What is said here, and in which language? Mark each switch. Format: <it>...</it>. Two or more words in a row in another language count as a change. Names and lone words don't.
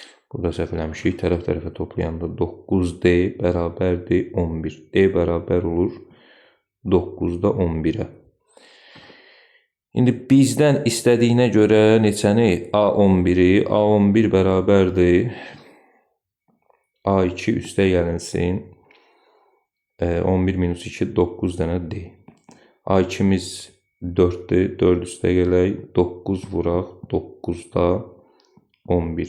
<az>Burada səhv eləmişik. Tərəf-tərəfə toplayanda 9D bərabərdir 11. D bərabər olur 9-da 11-ə. İndi bizdən istədiyinə görə neçəni? A11-i. A11 bərabərdir A2 üstə gəlinsin. 11 minus 2 9 dənə D. A2-miz 4-dür. 4 üstə gələk. 9 vuraq. 9-da 11.</az>